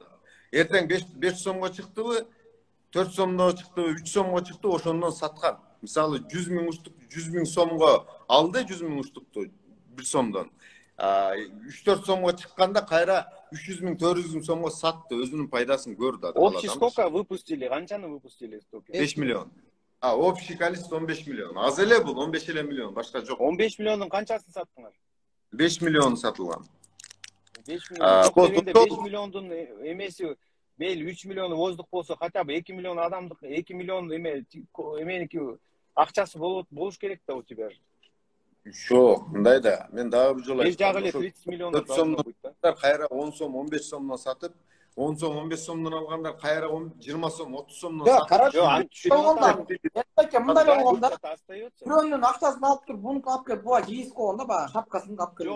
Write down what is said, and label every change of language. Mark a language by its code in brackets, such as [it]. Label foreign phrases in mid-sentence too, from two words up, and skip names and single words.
[ky] Эртең 5 сомго чыктыбы, 4 сомго чыктыбы, 3 сомго чыкты, ошондон саткан. Мисалы 100,000 уштук, 100,000 сомго алды 100,000 уштукту 1 сомдон. 3-4 сомго чыкканда кайра 300,000, 400,000 сомго сатты, өзүнүн пайдасын көрдү адам. [ru] Общий сколько выпустили? Канчаны выпустили стоки? [ky] 5 миллион. [ru] Общий количество [ky] 15 миллион. Аз эле бул 15 эле миллион, башка жок. 15 миллиондун канчасын саттыңар? 5 миллион сатылган. 5 миллион. 5 миллиондун эмеси мейли 3 миллион воздух болсо, [ru] хотя бы [ky] 2 миллион адамдык, 2 миллион эменики акчасы болуш керек да [ru] у тебя же. [ky] Жок, мындай да. Мен дагы бир жолу айттым. 30 миллион кайра 10 сом, 15 сомдон сатып, 10 сом, 15 сомдон алгандар кайра 20 сом, 30 сомдон сатып. Мындай болгондо, бирөөнүн акчасын алып туруп, мунуку алып келип, буга кийип койгондо, баягы шапкасын алып келип.